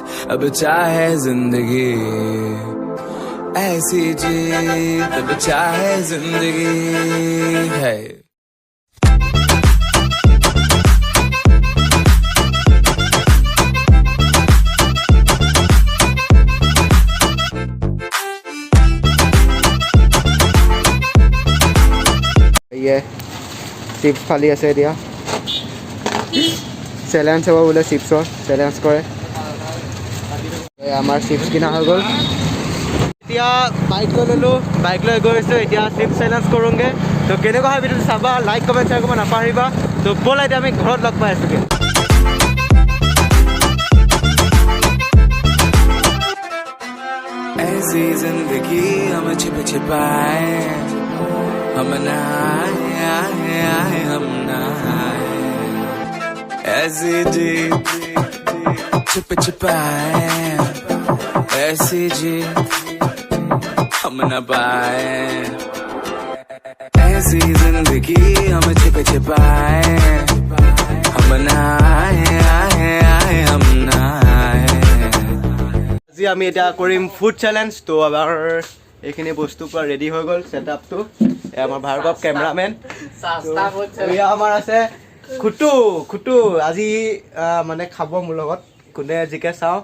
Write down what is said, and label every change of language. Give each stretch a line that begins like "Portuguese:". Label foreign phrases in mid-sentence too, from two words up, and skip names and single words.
Hindi: अब चाहे जिंदगी ऐसी जीत, अब चाहे जिंदगी है।
Assamese: ये চিপছ ফালি আছে এতিয়া, চেলেঞ্জ হ'ব বোলে চিপছৰ, চেলেঞ্জ কৰে। আমাৰ চিপছ কিনা হৈ গ'ল। এতিয়া বাইক লৈ ল'লোঁ, বাইক লৈ গৈ আছোঁ এতিয়া চিপছ চেলেঞ্জ কৰোঁগৈ। তো কেনেকুৱা হয় ভিডিঅ'টো চাবা, লাইক কমেণ্ট শ্বেয়াৰ কৰিব নাপাহৰিবা। তো ব'লা এতিয়া আমি ঘৰত লগ পাই আছোঁগৈ।
Hindi: ऐसी जिंदगी हम छिप छिपाए, हम नहाए हम नहाए। ऐसी जी छिप छिपाए, ऐसी जी हम न पाए। ऐसी जिंदगी हम छिप छिपाए, हम नहाए हम नहाए।
Assamese: আজি আমি এতিয়া কৰিম
English: food challenge.
Assamese: তো আমাৰ এইখিনি বস্তু পূৰা ৰেডি হৈ গ'ল, ছেটআপটো। আমাৰ ভাৰ্গৱ কেমেৰামেন, এয়া আমাৰ আছে খুটু। আজি মানে খাব মোৰ লগত, কোনে জিকে চাওঁ।